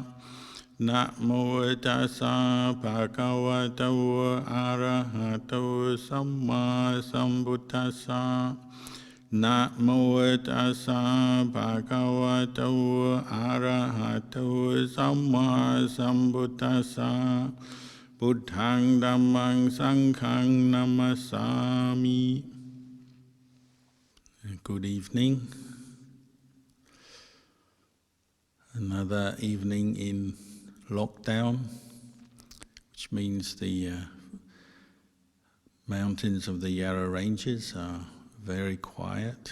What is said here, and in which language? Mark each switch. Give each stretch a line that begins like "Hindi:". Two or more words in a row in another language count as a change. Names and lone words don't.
Pali: Namo tassa bhagavato arahato samma sambuddhassa. Namo tassa bhagavato arahato samma sambuddhassa. Buddhang dhammang sanghang namasami.
English: Good evening. Another evening in lockdown, which means the mountains of the Yarra Ranges are very quiet.